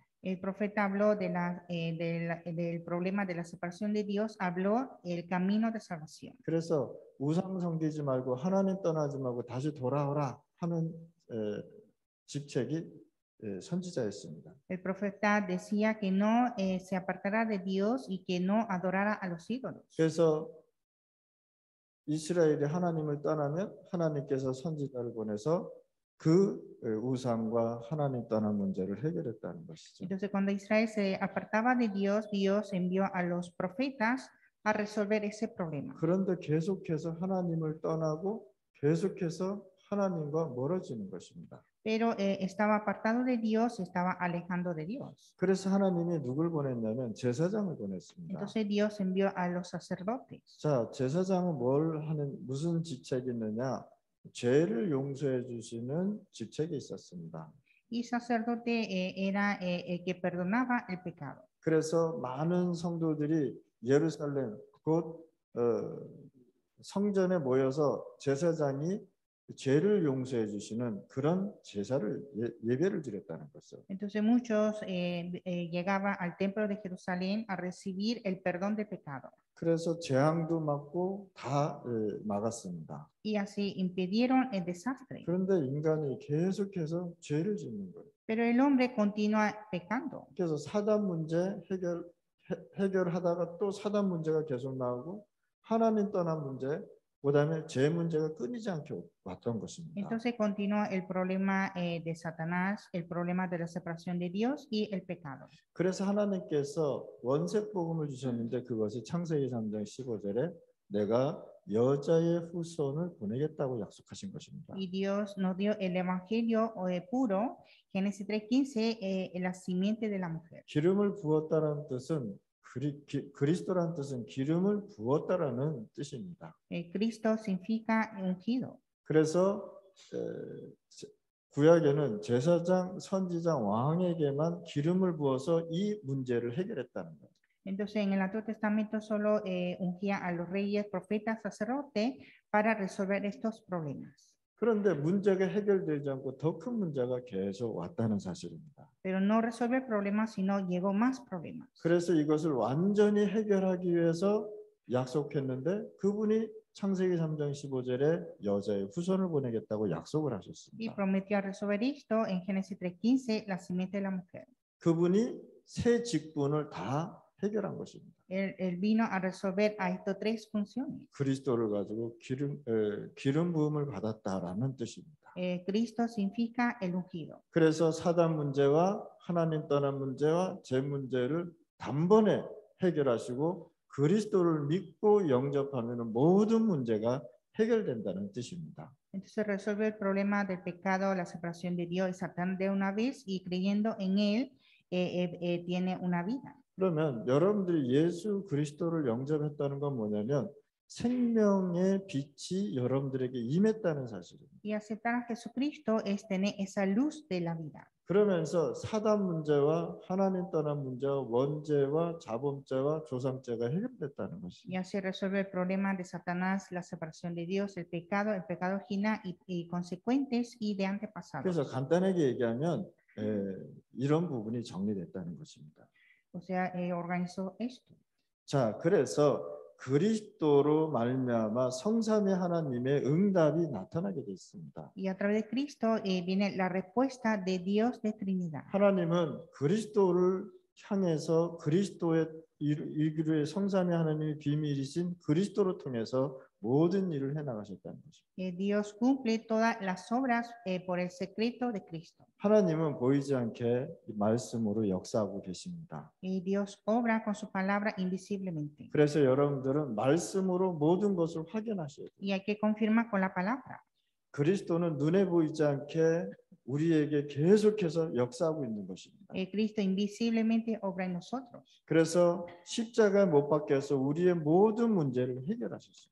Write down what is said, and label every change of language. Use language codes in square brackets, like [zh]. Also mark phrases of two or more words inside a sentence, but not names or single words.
[es] El profeta habló del problema de la separación de Dios, habló el camino de salvación. [ko] 그래서 우상 섬기지 말고 하나님 떠나지 말고 다시 돌아오라 하는 직책이 선지자였습니다. [es] El profeta decía que no se apartara de Dios y que no adorara a los ídolos. [ko] 그래서 이스라엘이 하나님을 떠나면 하나님께서 선지자를 보내서 그 우상과 하나님 떠난 문제를 해결했다는 것이죠. [es] Entonces, cuando Israel se apartaba de Dios, Dios envió a los profetas a resolver ese problema. [ko] 그런데 계속해서 하나님을 떠나고 계속해서 하나님과 멀어지는 것입니다. [es] Pero estaba apartado de Dios, estaba alejando de Dios. [ko] 그래서 하나님이 누굴 보냈냐면 제사장을 보냈습니다. [es] Entonces Dios envió a los sacerdotes. [ko] 자, 제사장은 무슨 직책이 있느냐? 죄를 용서해 주시는 직책이 있었습니다. [es] Y sacerdote era el que perdonaba el pecado. [ko] 그래서 많은 성도들이 예루살렘 곧 성전에 모여서 제사장이 죄를 용서해 주시는 그런 제사를 예배를 드렸다는 것이죠. [es] Entonces muchos llegaban al templo de Jerusalén a recibir el perdón de pecado. [ko] 그래서 재앙도 막고 다 막았습니다. [es] Y así impidieron el desastre. [ko] 그런데 인간이 계속해서 죄를 짓는 거예요. [es] Pero el hombre continúa pecando. [ko] 그래서 사단 문제 해결하다가 또 사단 문제가 계속 나오고 하나님 떠난 문제, 그다음에 죄 문제가 끊이지 않게 왔던 것입니다. [es] Entonces continúa el problema de Satanás, el problema de la separación de Dios y el pecado. [ko] 그래서 하나님께서 원색 복음을 주셨는데 그것이 창세기 3장 15절에 내가 여자의 후손을 보내겠다고 약속하신 것입니다. [es] Y Dios nos dio el evangelio puro, Génesis 3:15, la simiente de la mujer. [ko] 기름을 부었다라는 뜻은 그리스도라는 뜻은 기름을 부었다라는 뜻입니다. [es] Cristo significa ungido. [ko] 그래서 구약에는 제사장, 선지장, 왕에게만 기름을 부어서 이 문제를 해결했다는 거예요. [es] Entonces, en el Antiguo Testamento solo ungía a los reyes, profetas, sacerdotes para resolver estos problemas. [ko] 그런데 문제가 해결되지 않고 더 큰 문제가 계속 왔다는 사실입니다. [es] Pero no resolve el problema, sino llegó más problemas. [ko] 그래서 이것을 완전히 해결하기 위해서 약속했는데 그분이 창세기 3장 15절에 여자의 후손을 보내겠다고 약속을 [es] Y [ko] 하셨습니다. [es] prometió resolver esto en Génesis 3:15, la simiente de la mujer. [ko] 그분이 세 직분을 다 해결한 것입니다. [es] Él vino a resolver a estas tres funciones. [ko] 그리스도를 가지고 기름 부음을 받았다라는 뜻입니다. [es] Cristo significa el ungido. [ko] 그래서 사단 문제와 하나님 떠난 문제와 제 문제를 단번에 해결하시고 그리스도를 믿고 영접하면 모든 문제가 해결된다는 뜻입니다. [es] Entonces resuelve el problema del pecado, la separación de Dios y Satán de una vez, y creyendo en él tiene una vida. [ko] 그러면 여러분들이 예수 그리스도를 영접했다는 건 뭐냐면 생명의 빛이 여러분들에게 임했다는 사실입니다. [es] Y aceptar a Jesucristo es tener esa luz de la vida. [ko] 그러면서 사단 문제와 하나님 떠난 문제와 원죄와 자범죄와 조상죄가 해결됐다는 [es] Y [ko] 것입니다. [es] así resuelve el problema de Satanás, la separación de Dios, el pecado original y consecuentes y de antepasados. [ko] 그래서 간단하게 얘기하면 이런 부분이 정리됐다는 것입니다. [es] O sea, organizó esto. [ko] 자, 그래서 그리스도로 말미암아 성삼위 하나님의 응답이 나타나게 돼 있습니다. [es] Y a través de Cristo viene la respuesta de Dios de Trinidad. [ko] 하나님은 그리스도를 향해서 그리스도의 이르의 성삼위 하나님의 비밀이신 그리스도를 통해서 모든 일을 해 나가셨다는 것입니다. [es] Dios cumple todas las obras por el secreto de Cristo. [ko] 하나님은 보이지 않게 말씀으로 역사하고 계십니다. [es] Y Dios obra con su palabra invisiblemente. [ko] 그래서 여러분들은 말씀으로 모든 것을 확인하셔야 돼요. [es] Y hay que confirmar con la palabra. [ko] 그리스도는 눈에 보이지 않게 우리에게 계속해서 역사하고 있는 것입니다. [es] Cristo invisiblemente obra en nosotros. [ko] 그래서 십자가에 못 박혀서 우리의 모든 문제를 해결하셨습니다.